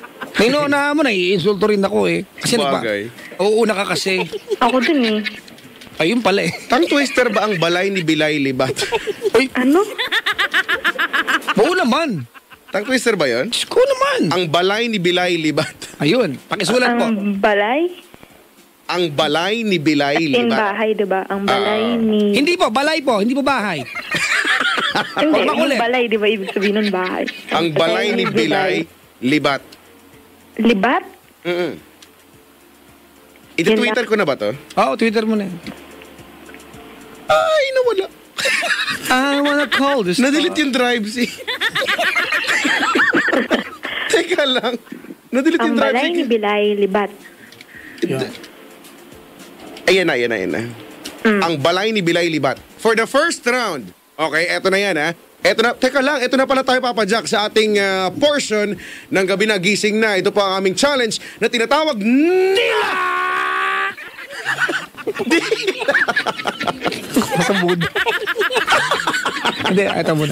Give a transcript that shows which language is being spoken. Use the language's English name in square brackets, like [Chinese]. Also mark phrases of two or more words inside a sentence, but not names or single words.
[Filipino] Tinuna mo, naiinsulto rin ako eh. Kasi Bagay. uuuna ka kasi. Ako din eh. Ayun pala eh. [English] Tongue twister [Filipino] ba ang balay ni Bilay Libat? Uy, Ano? oo naman. [English] Tongue twister [Filipino] ba yun? Diyos ko naman. Ang balay ni Bilay Libat. Ayun, pakisulat po. Ang balay? Ang balay ni Bilay In Libat. bahay, diba? Ang balay ni... Hindi po, balay po, hindi po bahay. Hindi, Huwag makulit. yung balay, diba? Ibig sabihin nun bahay. Ang balay ni Bilay Libat. Libat? Mm-mm. Iti-twitter ko na ba to? Oo, Twitter mo na. Ay, nawala. [English] I wanna call this. [Filipino] Nadelete yung drive si. Teka lang. Nadelete Ang yung drive balay ni Bilay Libat. Ayan na. Ang balay ni Bilay Libat. [English] For the first round. [Filipino] Okay, eto na yan ha. Teka lang, eto na pala tayo papadyak sa ating portion ng gabi na gising na. Ito po ang aming challenge na tinatawag Dila! Sa mood. Hindi, ito muna.